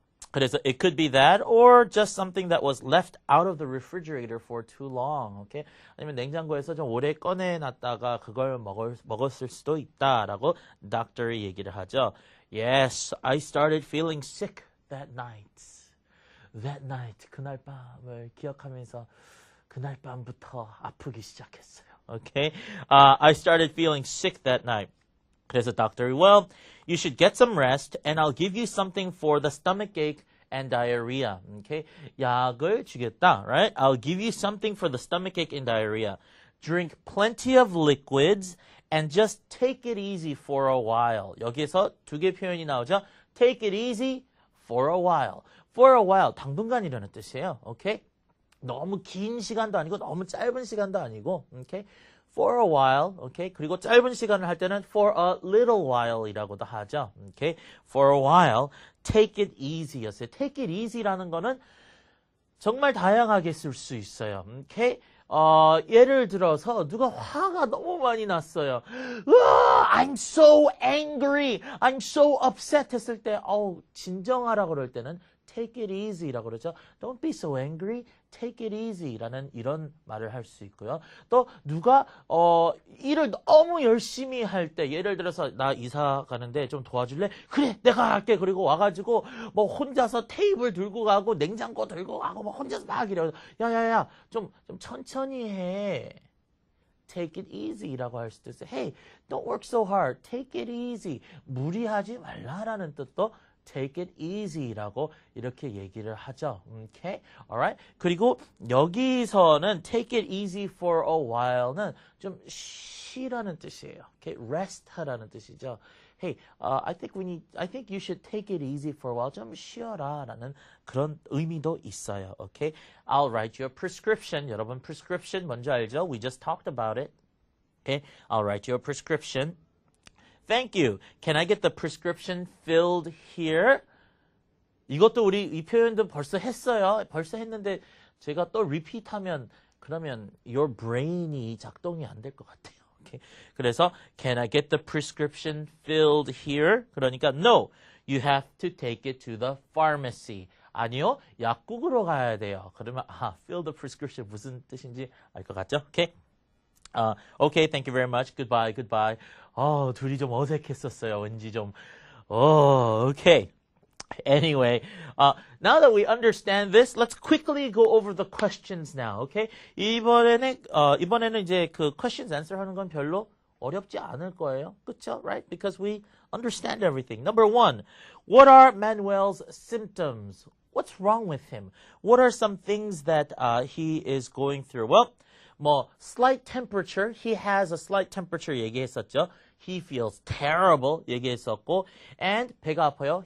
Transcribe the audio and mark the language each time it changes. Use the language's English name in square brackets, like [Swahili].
[Korean] 그래서 [English] it could be that or just something that was left out of the refrigerator for too long. Okay? [Korean] 아니면 냉장고에서 좀 오래 꺼내 놨다가 그걸 먹었을 수도 있다라고 doctor이 얘기를 하죠. [English] Yes, I started feeling sick that night. That night, [Korean] 그날 밤을 기억하면서 그날 밤부터 아프기 시작했어요. [English] Okay? I started feeling sick that night. [Korean] 그래서 [English] doctor, well, you should get some rest and I'll give you something for the stomach ache and diarrhea. Okay? [Korean] 약을 주겠다, [English] right? I'll give you something for the stomach ache and diarrhea. Drink plenty of liquids and just take it easy for a while. [Korean] 여기에서 두 개 표현이 나오죠. [English] Take it easy for a while. [Korean] For a while, 당분간이라는 뜻이에요. [English] Okay? [Korean] 너무 긴 시간도 아니고 너무 짧은 시간도 아니고. [English] Okay? For a while. Okay? [Korean] 그리고 짧은 시간을 할 때는 for a little while이라고도 하죠. [English] Okay? For a while, take it easy였어요. [Korean] take it easy라는 거는 정말 다양하게 쓸 수 있어요. 오케이? 예를 들어서 누가 화가 너무 많이 났어요. [English] I'm so angry. I'm so upset [Korean] 했을 때 진정하라고 그럴 때는 take it easy라고 그러죠. [English] Don't be so angry. [Korean] take it easy라는 이런 말을 할 수 있고요. 또 누가 일을 너무 열심히 할 때 예를 들어서 나 이사 가는데 좀 도와줄래? 그래 내가 할게. 그리고 와가지고 뭐 혼자서 테이블 들고 가고 냉장고 들고 가고 뭐 혼자서 막 이래요. 야야야 좀 천천히 해. take it easy라고 할 수도 있어요. [English] Hey, don't work so hard. take it easy. [Korean] 무리하지 말라라는 뜻도 take it easy라고 이렇게 얘기를 하죠. [English] Okay? Alright? [Korean] 그리고 여기서는 take it easy for a while는 좀 쉬라는 뜻이에요. [English] Okay? [Korean] rest 하라는 뜻이죠. [English] Hey, I think you should take it easy for a while. [Korean] 좀 쉬어라라는 그런 의미도 있어요. [English] Okay? I'll write you a prescription. [Korean] 여러분 prescription 뭔지 알죠? [English] We just talked about it. Okay? I'll write you a prescription. Thank you. Can I get the prescription filled here? [Korean] 이것도 우리 이 표현도 벌써 했어요. 벌써 했는데 제가 또 repeat 하면 그러면 [English] your brain [Korean] 이 작동이 안 될 것 같아요. [English] Okay. [Korean] 그래서 [English] can I get the prescription filled here? [Korean] 그러니까 [English] no. You have to take it to the pharmacy. [Korean] 아니요. 약국으로 가야 돼요. 그러면 fill the prescription 무슨 뜻인지 알 것 같죠? [English] Okay. Okay, thank you very much. Goodbye, goodbye. [Korean] 둘이 좀 어색했었어요. 왠지 좀. [English] Okay. Anyway, now that we understand this, let's quickly go over the questions now. Okay? [Korean] 이번에는 이제 그 questions answer 하는 건 별로 어렵지 않을 거예요. 그쵸? [English] Right? Because we understand everything. Number 1, what are Manuel's symptoms? What's wrong with him? What are some things that he is going through? Well, slight temperature. He has a slight temperature [Korean] 얘기했었죠. [English] He feels terrible [Korean] 얘기했었고, [English] and [Korean] 배가 아파요.